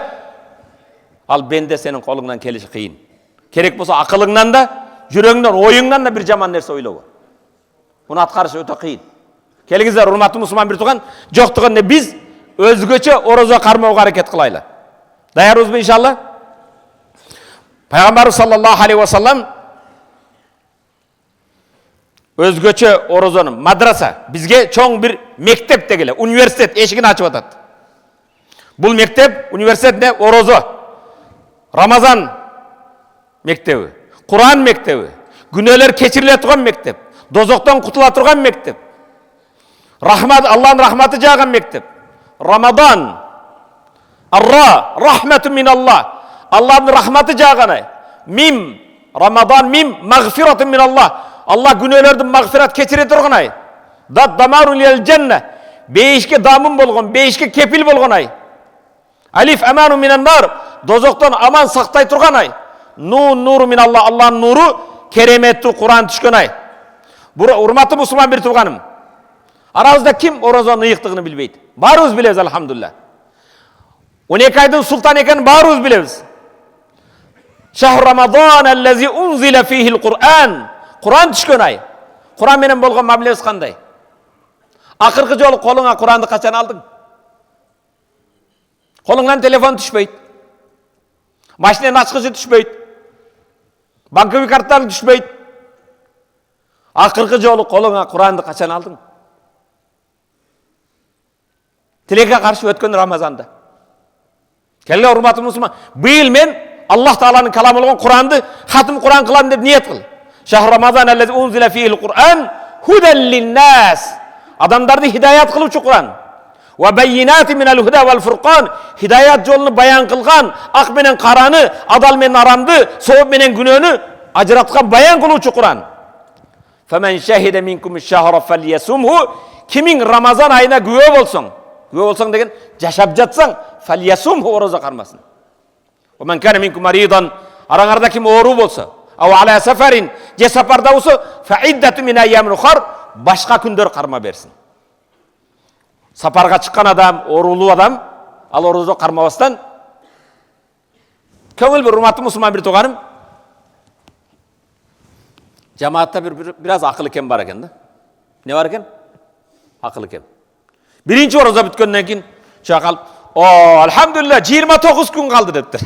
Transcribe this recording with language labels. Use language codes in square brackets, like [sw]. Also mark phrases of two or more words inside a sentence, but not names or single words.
[ky] Ал бенде сенин колуңдан келиши кыйын. Керек болсо акылыңнан да, жүрөгүңдөн, оюңдан да бир жаман нерсе ойлобо. Муну аткарыш өтө кыйын. Келиңиздер, урматтуу мусулман бир тууган, жоктугунда биз өзгөчө орозо кармоого аракет кылайлы. Даярбызбы иншалла? Пайгамбарыбыз [ar] صلى الله عليه وسلم [ky] өзгөчө орозону мадраса, бизге чоң бир мектеп дегеле, университет эшигин ачып атат. Бул мектеп, университетте орозо, Рамазан мектеби, Куран мектеби, күнөөлөр кечириле турган мектеп, дозоктон кутула турган мектеп, рахмат, Аллахтын рахматы жааган мектеп. [ar] رمضان الراء رحمة من الله. [ky] Аллахтын рахматы жааган. [ar] ميم رمضان ميم مغفرة من الله. [ky] Аллах күнөөлөрдүн магфират кечире турган ай. [ar] ضاد ضمان للجنة. [ky] Бейишке дамын болгон, бейишке кепил болгон ай. [ar] ألف أمان من النار. [ky] Дозоктон аман сактай турган ай. [ar] نون نور من الله. [ky] Аллахтын нуру кереметтүү Куран түшкөн ай. Урматтуу мусулман бир тууганым. Арабызда ким орозонун ыйыктыгын билбейт? Баарыбыз билебиз, алхамдулилlah. 12 айдын султан экенин баарыбыз билебиз. [ar] شهر رمضان الذي أنزل فيه القرآن. [ky] Куран түшкөн ай. Куран менен болгон мамилебиз кандай? Акыркы жолу колуңа Куранды качан алдың? Колуңдан телефон түшпөйт. Машинанын ачкычы түшпөйт. Банковый карттар түшпөйт. Акыркы жолу колуңа Куранды качан алдың? Тилекке каршы өткөн Рамазанда. Келге урматтуу мусулман, быйыл мен Аллах Тааланын каламы болгон Куранды хатым Куран кылам деп ниет кыл. [ar] شهر رمضان الذي أنزل فيه القرآن هدى للناس. [ky] Адамдарды хидаят кылуучу Куран. [ar] وبينات من الهدى والفرقان. [ky] Хидаят жолуну баян кылган, ак менен караны, адал менен арамды, сооп менен күнөөнү ажыраткан баян кылуучу Куран. [ar] فمن شهد منكم الشهر فليصمه. [ky] Кимиң Рамазан айына күбө болсоң, күбө болсоң деген жашап жатсаң, фалиясумху орозо кармасын. [ar] ومن كان منكم مريضا, [ky] араңарда ким оору болсо, [ar] أو على سفر, [ky] же сапарда болсо, [ar] فعدة من أيام أخر, [ky] башка күндөр карма берсин. Сапарға шыққан адам, орулуу адам, ал орозо кармабастан көңүл бир урматтуу мусулман бир тууганым. Жамаатта бираз акыл кем бар экен да. Не бар экен? Акыл кем. Биринчи орозо бүткөндөн кийин чыга калып, "О, алхамдулилlah, 29 күн калды" дептир.